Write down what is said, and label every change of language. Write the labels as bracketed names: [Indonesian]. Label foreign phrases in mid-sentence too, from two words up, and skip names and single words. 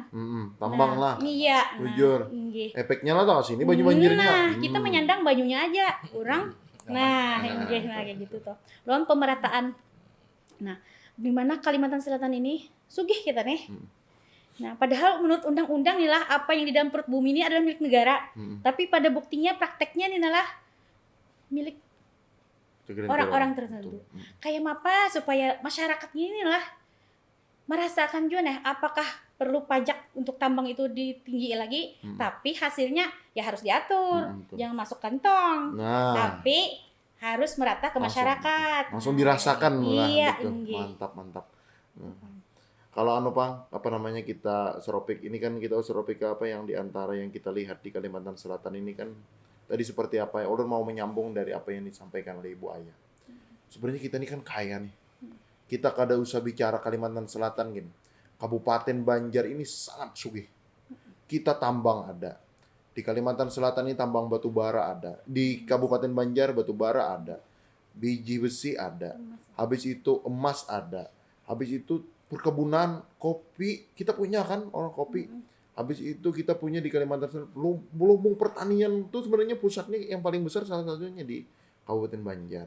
[Indonesian] Tambang lah. Iya. Bujur. Nah, efeknya lah tau sini baju banjirnya. Nah, kita menyandang bajunya aja, orang. Nah, kayak gitu tuh. Lawan pemerataan. Nah, di mana Kalimantan Selatan ini sugih kita nih. Nah, padahal menurut undang-undang nih lah apa yang di dalam perut bumi ini adalah milik negara. Tapi pada buktinya prakteknya nih lah milik orang-orang tertentu. Kayak apa supaya masyarakat ini lah merasakan juga nih apakah perlu pajak untuk tambang itu ditinggi lagi, tapi hasilnya ya harus diatur. Jangan masuk kantong. Nah, tapi harus merata ke masyarakat. Langsung dirasakan lah. Iya, gitu. Mantap. Kalau apa namanya kita Seropik ini kan kita Seropik apa yang diantara yang kita lihat di Kalimantan Selatan ini kan tadi seperti apa ya? Ulun mau menyambung dari apa yang disampaikan oleh Ibu Ayah. Sebenarnya kita ini kan kaya nih. Kita kada usah bicara Kalimantan Selatan gini. Kabupaten Banjar ini sangat sugih. Kita tambang ada. Di Kalimantan Selatan ini tambang batu bara ada. Di Kabupaten Banjar batu bara ada. Biji besi ada. Habis itu emas ada. Habis itu perkebunan kopi. Kita punya kan orang kopi. Habis itu kita punya di Kalimantan Selatan. Lumbung pertanian itu sebenarnya pusatnya yang paling besar salah satunya di Kabupaten Banjar.